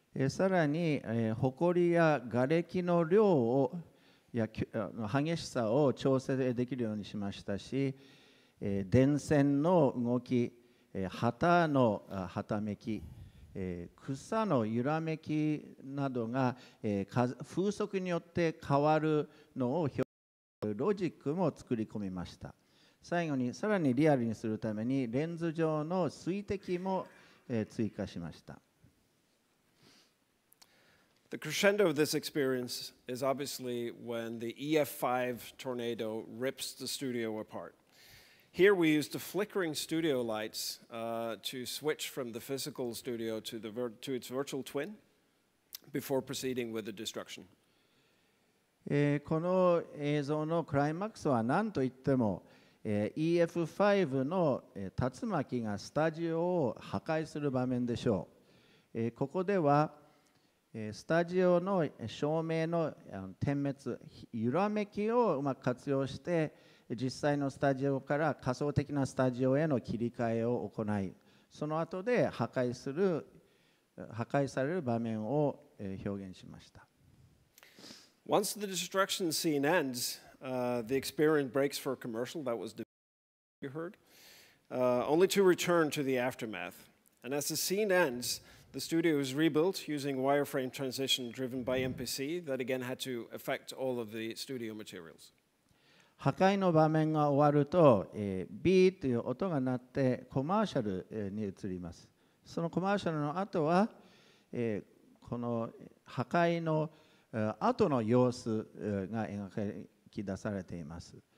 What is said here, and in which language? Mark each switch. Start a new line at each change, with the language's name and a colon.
Japanese: さらに、埃や瓦礫の量を激しさを調整できるようにしましたし、電線の動き、旗のはためき、草の揺らめきなどが、風速によって変わるのを表現するロジックも作り込みました。最後にさらにリアルにするためにレンズ上の水滴も、追加しました。
English: The crescendo of this experience is obviously when the EF5 tornado rips the studio apart. Here we used the flickering studio lights to switch from the physical studio to its virtual twin before proceeding with the destruction.
Japanese: この映像のクライマックスは何といっても、EF5 の竜巻がスタジオを破壊する場面でしょう。ここではスタジオの照明の点滅、揺らめきをうまく活用して実際のスタジオから仮想的なスタジオへの切り替えを行い、その後で破壊される場面を表現しました。
English: Once the destruction scene ends, the experience breaks for a commercial. That was the you heard, only to return to the aftermath. And as the scene ends, the studio is rebuilt using wireframe transition driven by MPC that again had to affect all of the studio materials.
Japanese: 破壊の場面が終わると、ビーという音が鳴ってコマーシャルに移ります。そのコマーシャルの後は、この破壊の後の様子が描き出されています。